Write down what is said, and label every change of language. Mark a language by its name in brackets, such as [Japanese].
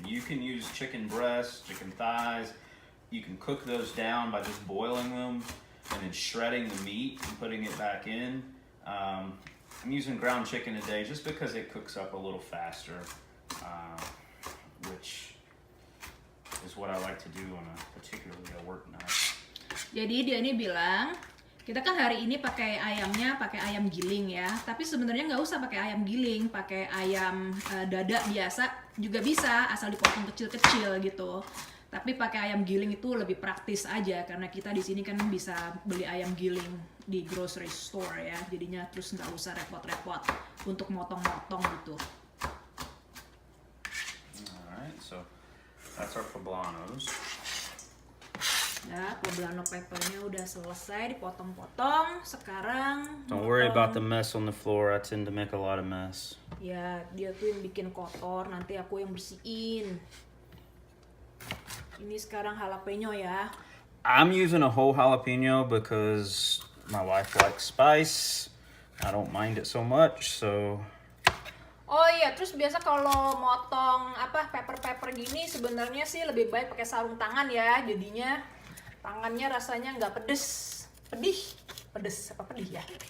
[English] You can use chicken breasts, chicken thighs. You can cook those down by just boiling them and then shredding the meat and putting it back in. I'm using ground chicken today just because it cooks up a little faster, which is what I like to do on particularly a work night. [Indonesian] Jadi dia ini bilang, kita kan hari ini pakai ayamnya pakai ayam giling ya, tapi sebenarnya nggak usah pakai ayam giling, pakai ayam dada biasa juga bisa, asal dipotong kecil-kecil gitu. Tapi pakai ayam giling itu lebih praktis aja, karena kita di sini kan bisa beli ayam giling di [English] grocery store [Indonesian] ya, jadinya terus nggak usah repot-repot untuk motong-motong gitu. [English] Alright, so that's our poblanos. [Indonesian] Ya, poblano peppernya udah selesai dipotong-potong. Sekarang [English] Don't worry about the mess on the floor. I tend to make a lot of mess. [Indonesian] Ya, dia tuh yang bikin kotor, nanti aku yang bersihin. Ini sekarang jalapeno ya. [English] I'm using a whole jalapeno because my wife likes spice. I don't mind it so much, so. [Indonesian] Oh iya, terus biasa kalau motong pepper gini sebenarnya sih lebih baik pakai sarung tangan ya, jadinya tangannya rasanya nggak pedes ya.